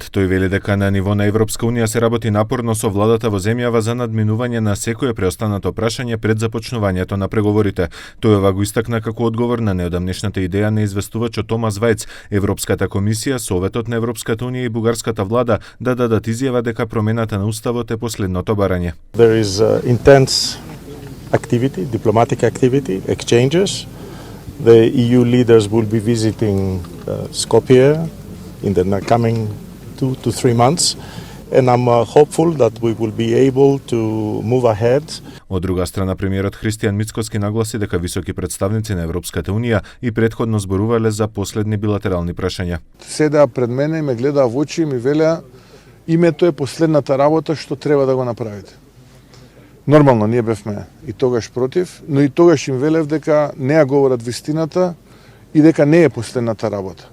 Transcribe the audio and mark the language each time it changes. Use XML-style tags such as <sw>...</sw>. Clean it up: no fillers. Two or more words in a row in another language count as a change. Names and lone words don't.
<mk>Тој вели дека на ниво на Европска унија се работи напорно со владата во земјава за надминување на секое преостанато прашање пред започнувањето на преговорите. Тој ова го истакна како одговор на неодамнешната идеја на известувачот Томас Вајц, Европската комисија, Советот на Европската унија и бугарската влада да дадат изјава дека промената на уставот е последното барање.</mk> <en>There is intense activity, diplomatic activity, exchanges. The EU leaders will be visiting Skopje in the coming 2 to 3 months, and I'm hopeful that we will be able to move ahead.</en> <mk>Од друга страна, премиерот Христијан Мицкоски нагласи дека високи представници на Европската унија и претходно зборувале за последни билатерални прашања. Седеа пред мене и ме гледаа во очи и ми велеа: името е последната работа што треба да го направите. Нормално, ние бевме и тогаш против, но и тогаш им велев дека не ја говорат вистината и дека не е последната работа.</mk>